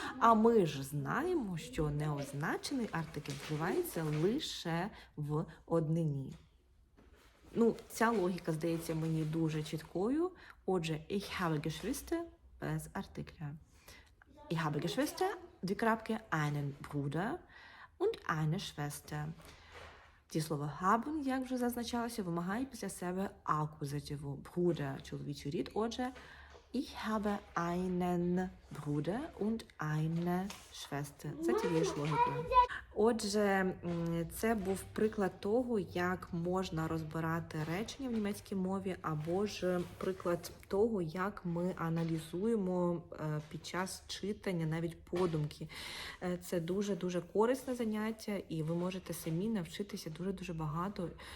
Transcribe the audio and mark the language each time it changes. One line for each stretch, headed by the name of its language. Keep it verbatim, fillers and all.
Ukrainian: А ми ж знаємо, що неозначений артикль вживається лише в однині. Ну, ця логіка здається мені дуже чіткою. Отже,
German: ich habe Geschwister
Ukrainian: без артикля.
German: Ich habe Geschwister,
Ukrainian: дві крапки,
German: einen Bruder und eine Schwester.
Ukrainian: Ті слова haben, як вже зазначалося, вимагає після себе акузативу. Bruder, чоловічий рід.
German: Отже, ich habe einen Bruder und eine Schwester.
Ukrainian: Це тією ж логікою. Отже, м, це був приклад того, як можна розбирати речення в німецькій мові, або ж приклад того, як ми аналізуємо е, під час читання навіть подумки. Е, Це дуже дуже корисне заняття, і ви можете самі навчитися дуже дуже багато.